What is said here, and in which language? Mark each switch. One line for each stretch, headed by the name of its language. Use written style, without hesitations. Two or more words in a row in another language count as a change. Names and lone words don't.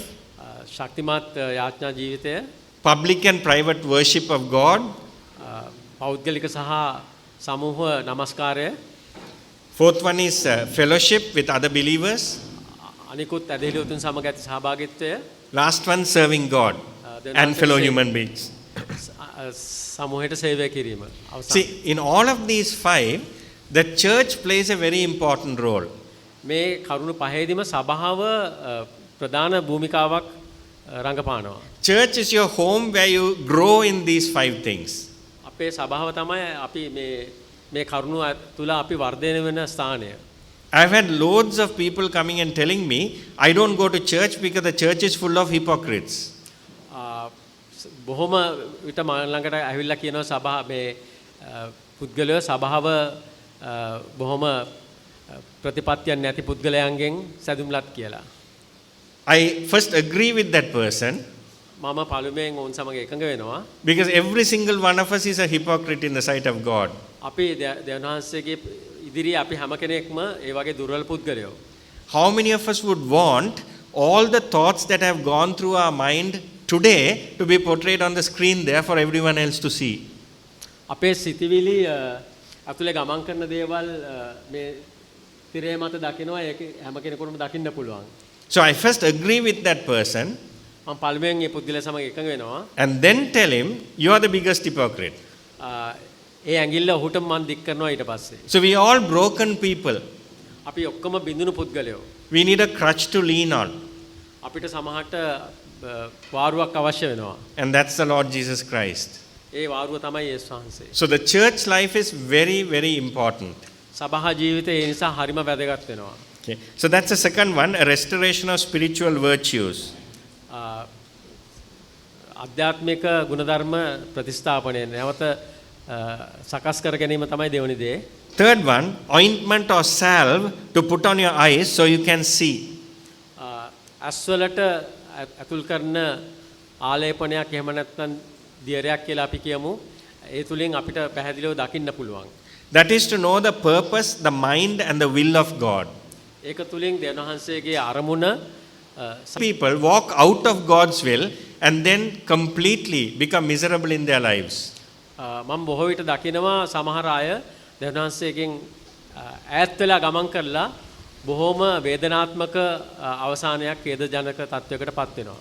Sinhala: ශක්තිමත් යාඥා ජීවිතය,
English: public and private worship of God.
Sinhala: පෞද්ගලික සහ සමූහ නමස්කාරය.
English: Fourth one is fellowship with other believers.
Sinhala: අනිකුත් ඇදහිලි උතුම් සමග ඇති සහභාගීත්වය.
English: Last one, serving God and fellow human beings.
Sinhala: සමූහයට සේවය කිරීම.
English: See, in all of these 5, the church plays a very important role.
Sinhala: මේ කරුණු පහේදීම සභාව ප්‍රධාන භූමිකාවක් රංගපානවා.
English: Church is your home where you grow in these 5 things.
Sinhala: අපේ සභාව තමයි අපි මේ කරුණු තුල අපි වර්ධනය වෙන ස්ථානය.
English: I've had loads of people coming and telling me, I don't go to church because the church is full of hypocrites.
Sinhala: බොහොම විට මම ළඟට ඇවිල්ලා කියනවා සභාව මේ පුද්ගලයෝ සභාව බොහොම ප්‍රතිපත්තියක් නැති පුද්ගලයන්ගෙන් සැදුම්ලත් කියලා.
English: I first agree with that person
Sinhala: මම පළමුවෙන් ඔවුන් සමග එකඟ වෙනවා.
English: because every single one of us is a hypocrite in the sight of God.
Sinhala: අපි දෙවියන් වහන්සේගේ ඉදිරියේ අපි හැම කෙනෙක්ම ඒ වගේ දුර්වල පුද්ගලයෝ.
English: How many of us would want all the thoughts that have gone through our mind today to be portrayed on the screen there for everyone else to see?
Sinhala: අපේ සිතිවිලි අතුලේ ගමන් කරන දේවල් මේ තිරේ මත දකිනවා, ඒක හැම කෙනෙකුටම දකින්න පුළුවන්.
English: So I first agree with that person
Sinhala: මම පළමුවෙන් මේ පුද්ගලයා සමග එකඟ වෙනවා.
English: and then tell him, you are the biggest hypocrite.
Sinhala: ඒ ඇඟිල්ල ඔහුට මම දික් කරනවා ඊට පස්සේ.
English: So we are all broken people.
Sinhala: අපි ඔක්කොම බිඳුණු පුද්ගලයෝ.
English: We need a crutch to lean on.
Sinhala: අපිට සමහරට වාරුවක් අවශ්‍ය වෙනවා.
English: And that's the Lord Jesus Christ.
Sinhala: ඒ වාරුව තමයි යේසුස් වහන්සේ.
English: So the church life is very, very important.
Sinhala: සභා ජීවිතය ඒ නිසා හරිම වැදගත් වෙනවා.
English: Okay. So that's the second one, a restoration of spiritual virtues.
Sinhala: ආධ්‍යාත්මික ගුණධර්ම ප්‍රතිස්ථාපනය නැවත සකස් කර ගැනීම තමයි දෙවෙනි දේ.
English: Third one, ointment or salve to put on your eyes so you can see.
Sinhala: ඇස්වලට අතුල් කරන ආලේපනයක් එහෙම නැත්නම් දියරයක් කියලා අපි කියමු. ඒ තුලින් අපිට පැහැදිලිව දකින්න පුළුවන්.
English: That is to know the purpose, the mind and the will of God.
Sinhala: ඒක තුලින් දෙවියන් වහන්සේගේ අරමුණ
English: People walk out of God's will and then completely become miserable in their lives.
Sinhala: මම බොහෝ විට දකිනවා සමහර අය දෙවියන් වහන්සේගෙන් ඈත් වෙලා ගමන් කරලා බොහොම වේදනාත්මක අවසානයක් ඛේදජනක තත්වයකට පත් වෙනවා.